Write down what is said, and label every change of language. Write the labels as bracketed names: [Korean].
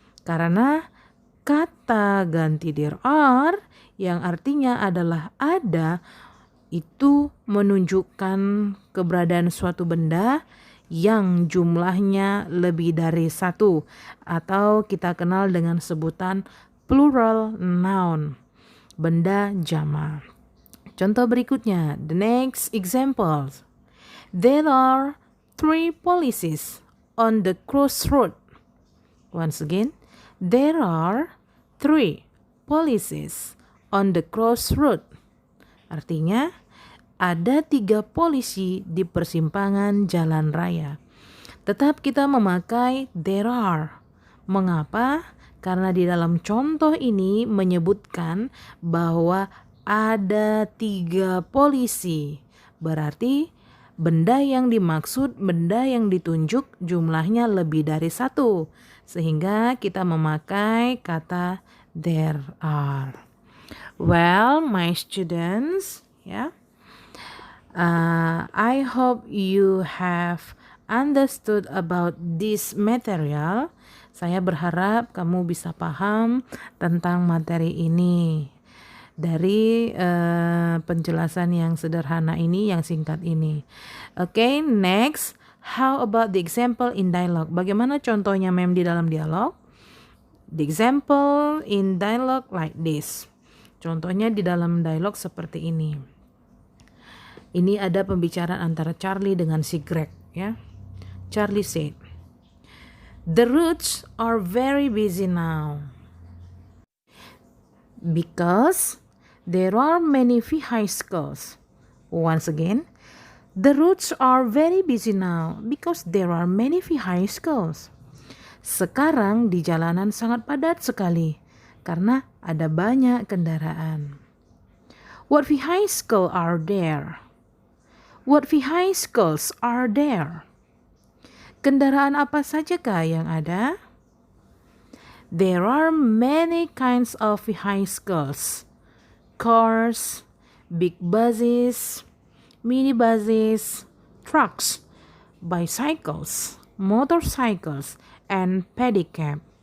[Indonesian] Karena kata ganti there are yang artinya adalah ada itu menunjukkan keberadaan suatu benda yang jumlahnya lebih dari satu atau kita kenal dengan sebutan plural noun, benda jamak. Contoh berikutnya, [English] the next example. There are 3 policies on the crossroad. Once again, there are 3 policies on the crossroad. [Indonesian] Artinya, ada 3 polisi di persimpangan jalan raya. Tetap kita memakai there are. Mengapa? Karena di dalam contoh ini menyebutkan bahwa ada 3 polisi. Berarti benda yang dimaksud, benda yang ditunjuk jumlahnya lebih dari 1. Sehingga kita memakai kata there are. [English] Well, my students, I hope you have understood about this material. [Indonesian] Saya berharap kamu bisa paham tentang materi ini dari penjelasan yang sederhana ini, yang singkat ini. [English] Okay, next, how about the example in dialogue? [Indonesian] Bagaimana contohnya mem di dalam dialog? [English] The example in dialogue like this. [Indonesian] Contohnya di dalam dialog seperti ini. Ini ada pembicaraan antara Charlie dengan si Greg, ya. [English] Charlie said, "The roads are very busy now because there are many vehicles." Once again, the roads are very busy now because there are many vehicles. [Indonesian] Sekarang di jalanan sangat padat sekali karena ada banyak kendaraan. [English] What vehicles are there? What vehicles are there? [Indonesian] Kendaraan apa sajakah yang ada? [English] There are many kinds of vehicles. Cars, big buses, minibuses, trucks, bicycles, motorcycles, and pedicab.